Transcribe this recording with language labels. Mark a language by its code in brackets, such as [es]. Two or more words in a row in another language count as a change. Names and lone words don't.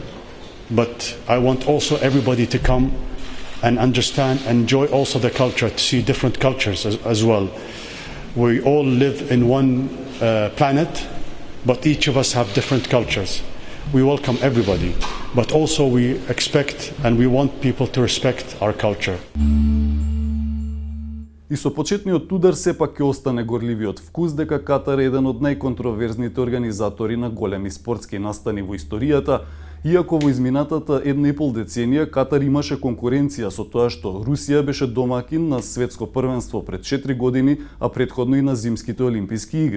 [en] But I want also everybody to come and understand, enjoy also the culture, to see different cultures as well. We all live in one planet, but each of us have different cultures. We welcome everybody, but also we expect and we want people to respect our culture. [mk] И со почетниот удар сепак ќе остане горливиот вкус дека Катар е еден од најконтроверзните организатори на големи спортски настани во историјата, иако во изминатата 1,5 деценија Катар имаше конкуренција со тоа што Русија беше домакин на светско првенство пред 4 години, а претходно и на зимските олимписки игри.